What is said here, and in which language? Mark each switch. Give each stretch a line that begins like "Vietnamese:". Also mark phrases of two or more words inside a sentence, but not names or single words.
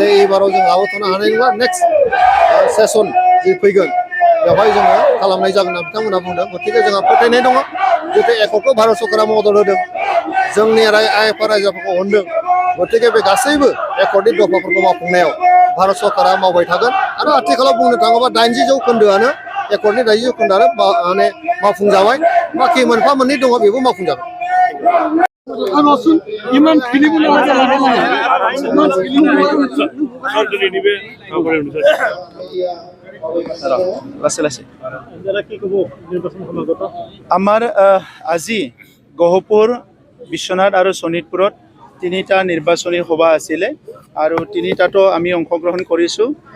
Bodo: एबाराव जों लाबोथ'नो हानाय नङा
English: next session
Bodo: जि फैगोन बेवहाय जोङो खालामनाय जागोन होनना बिथांमोना बुंदों गतिके जोंहा फोथायनाय दङ जितु एकर्डखौ भारत सरकारा मदद होदों जोंनि आइएफआ रायजोफोरखौ अनदों गतिके बे गासैबो एकर्डनि दफाफोरखौ मावफुंनायाव भारत सरकारा मावबाय थागोन आरो आथिखालाव बुंनो थाङोबा 80% एकर्डनि 80% माने मावफुंजाबाय बाखि मोनफा मोननै दङ बेबो मावफुंजागोन
Assamese: আমাৰ আজি গহপুৰ বিশ্বনাথ আৰু শোণিতপুৰত 3টা নিৰ্বাচনী সভা আছিলে আৰু 3টাতো আমি অংশগ্ৰহণ কৰিছোঁ